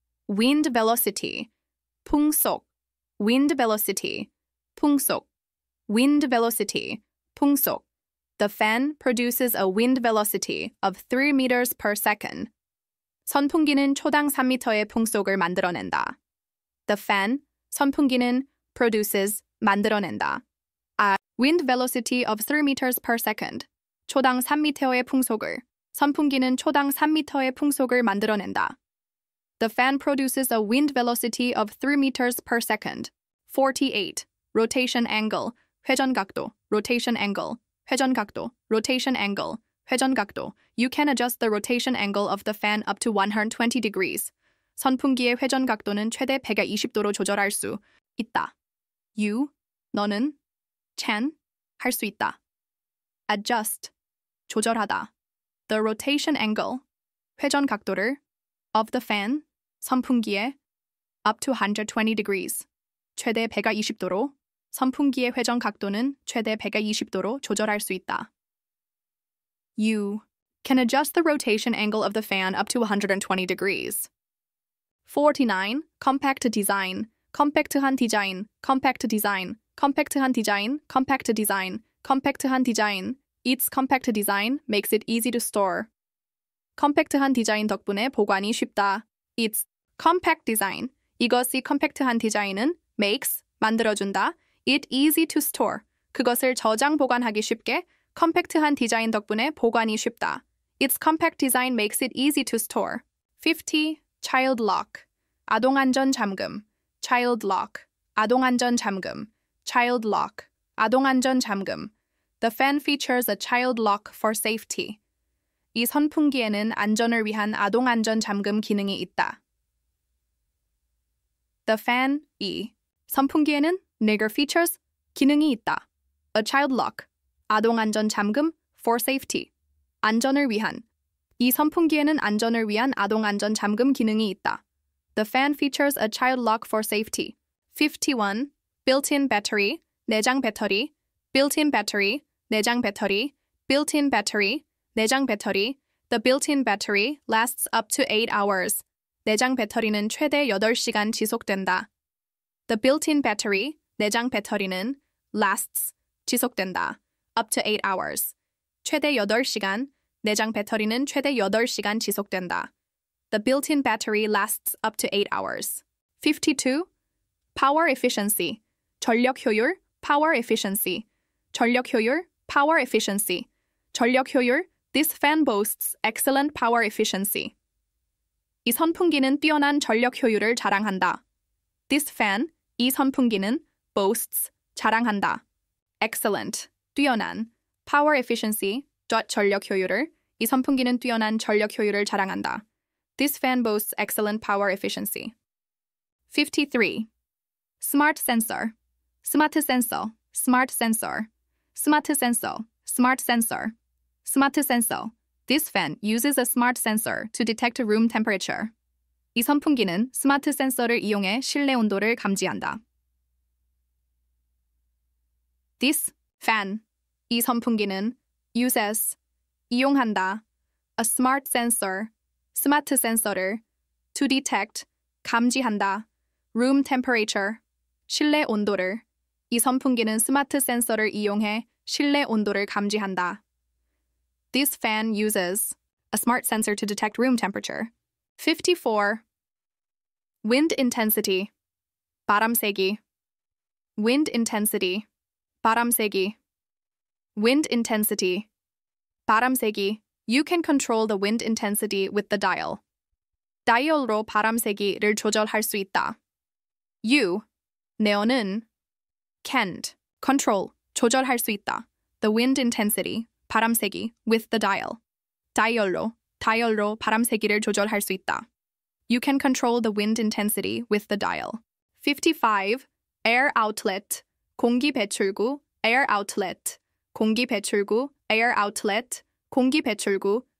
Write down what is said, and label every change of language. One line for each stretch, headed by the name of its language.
English: Wind velocity, 풍속. Wind velocity, 풍속. Wind velocity, 풍속. The fan produces a wind velocity of 3 meters per second.
Korean: 선풍기는 초당 3m의 풍속을 만들어낸다.
English: The fan,
Korean: 선풍기는
English: produces,
Korean: 만들어낸다.
English: A wind velocity of 3 meters per second.
Korean: 초당 3m의 풍속을, 선풍기는 초당 3m의 풍속을 만들어낸다.
English: The fan produces a wind velocity of 3 meters per second. 48. Rotation angle, 회전각도, rotation angle, 회전각도, rotation angle, 회전각도. You can adjust the rotation angle of the fan up to 120 degrees.
Korean: 선풍기의 회전각도는 최대 120도로 조절할 수 있다.
English: You,
Korean: 너는,
English: can,
Korean: 할 수 있다.
English: Adjust,
Korean: 조절하다.
English: The rotation angle,
Korean: 회전각도를,
English: of the fan,
Korean: 선풍기의,
English: up to 120 degrees,
Korean: 최대 120도로, 선풍기의 회전각도는 최대 120도로 조절할 수 있다.
English: You can adjust the rotation angle of the fan up to 120 degrees. 49. Compact design, 컴팩트한 디자인, compact design, 컴팩트한 디자인, compact design, 컴팩트한 디자인. Its compact design makes it easy to store.
Korean: 컴팩트한 디자인 덕분에 보관이 쉽다.
English: Its compact design,
Korean: 이것이 컴팩트한 디자인은
English: makes,
Korean: 만들어준다.
English: It easy to store,
Korean: 그것을 저장 보관하기 쉽게 컴팩트한 디자인 덕분에 보관이 쉽다.
English: Its compact design makes it easy to store. 50. Child lock, 아동안전 잠금, child lock, 아동안전 잠금, child lock, 아동안전 잠금. The fan features a child lock for safety.
Korean: 이 선풍기에는 안전을 위한 아동안전 잠금 기능이 있다.
English: The fan,
Korean: 이 선풍기에는
English: nigger features,
Korean: 기능이 있다.
English: A child lock,
Korean: 아동안전 잠금,
English: for safety,
Korean: 안전을 위한. 이 선풍기에는 안전을 위한 아동안전 잠금 기능이 있다.
English: The fan features a child lock for safety. 51. Built-in battery, 내장 배터리, built-in battery, 내장 배터리, built-in battery, 내장 배터리. The built-in battery lasts up to 8 hours.
Korean: 내장 배터리는 최대 8시간 지속된다.
English: The built-in battery,
Korean: 내장 배터리는
English: lasts,
Korean: 지속된다.
English: Up to 8 hours.
Korean: 최대 8시간, 내장 배터리는 최대 8시간 지속된다.
English: The built-in battery lasts up to 8 hours. 52. Power efficiency, 전력 효율, power efficiency, 전력 효율, power efficiency, 전력 효율. This fan boasts excellent power efficiency.
Korean: 이 선풍기는 뛰어난 전력 효율을 자랑한다.
English: This fan,
Korean: 이 선풍기는
English: boasts,
Korean: 자랑한다.
English: Excellent,
Korean: 뛰어난.
English: Power efficiency,
Korean: 전력 효율을. 이 선풍기는 뛰어난 전력 효율을 자랑한다.
English: This fan boasts excellent power efficiency. 53. Smart sensor, 스마트 센서, smart sensor, 스마트 센서, smart sensor, smart sensor. This fan uses a smart sensor to detect room temperature.
Korean: 이 선풍기는 스마트 센서를 이용해 실내 온도를 감지한다.
English: This fan,
Korean: 이 선풍기는
English: uses,
Korean: 이용한다,
English: a smart sensor,
Korean: 스마트 센서를
English: to detect,
Korean: 감지한다,
English: room temperature,
Korean: 실내 온도를. 이 선풍기는 스마트 센서를 이용해 실내 온도를 감지한다.
English: This fan uses a smart sensor to detect room temperature. 54. Wind intensity, 바람 세기. Wind intensity, 바람 세기. Wind intensity, 바람 세기. You can control the wind intensity with the dial.
Korean: 다이얼로 바람 세기를 조절할 수 있다.
English: You,
Korean: 너는
English: can't, control,
Korean: 조절할 수 있다.
English: The wind intensity,
Korean: 바람 세기,
English: with the dial.
Korean: 다이얼로 바람 세기를 조절할 수 있다.
English: You can control the wind intensity with the dial. 55. Air outlet, 공기 배출구, air outlet, 공기 배출구, air outlet, 공기 배출구.